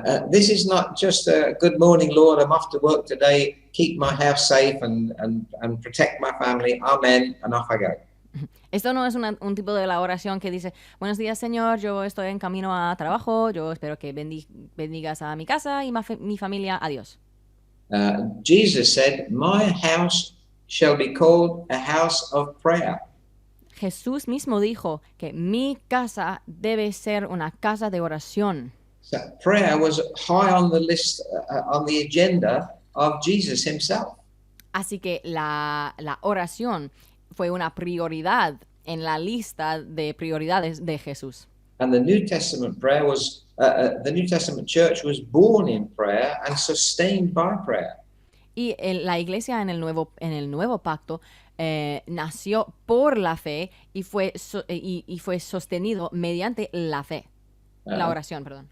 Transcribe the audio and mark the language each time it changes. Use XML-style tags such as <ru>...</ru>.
<en>This is not just a good morning, Lord, I'm off to work today, keep my house safe and protect my family, amen, and off I go.</en> <es>Esto no es un tipo de la oración que dice, buenos días, Señor, yo estoy en camino a trabajo, yo espero que bendigas a mi casa y mi familia, adiós.</es> <en>Jesus said, my house shall be called a house of prayer.</en> <es>Jesús mismo dijo que mi casa debe ser una casa de oración.</es> <en>So prayer was high on the list, on the agenda of Jesus himself.</en> <es>Así que la oración fue una prioridad en la lista de prioridades de Jesús.</es> <en>And the New Testament prayer was, the New Testament church was born in prayer and sustained by prayer.</en> <es>Y la iglesia en el nuevo pacto nació por la fe y fue sostenido mediante la fe, la oración, perdón.</es>